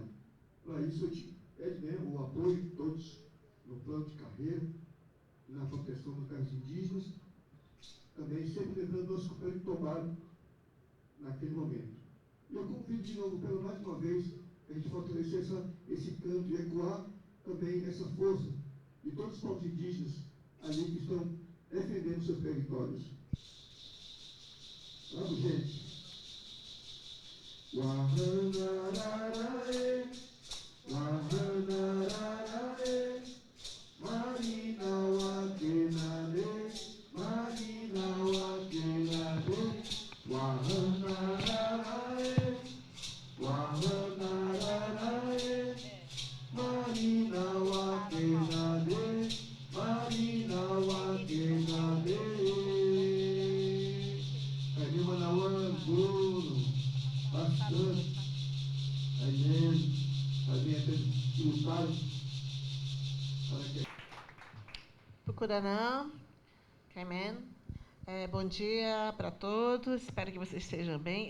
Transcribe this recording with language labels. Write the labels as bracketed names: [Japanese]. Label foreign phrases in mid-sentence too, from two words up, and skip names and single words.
[Portuguese] Para isso, a gente pede, né, o apoio de todos no plano de carreira, na proteção dos povos indígenas, também sempre lembrando nosso companheiro que tomaram naquele momento. E eu convido de novo, pela mais uma vez, a gente fortalecer esse canto e ecoar também essa força de todos os povos indígenas ali que estão defendendo seus territórios. Vamos, gente. Wahanararae, wahanararae, marina wakenade, marina wakenade, wahanararae, wahanararae, marina wakenade, marina wakenade. Aí, Manawan, Bruno, bastante. Aí, até tributado. Tucuranã, Caimen. Bom dia para todos, espero que vocês estejam bem.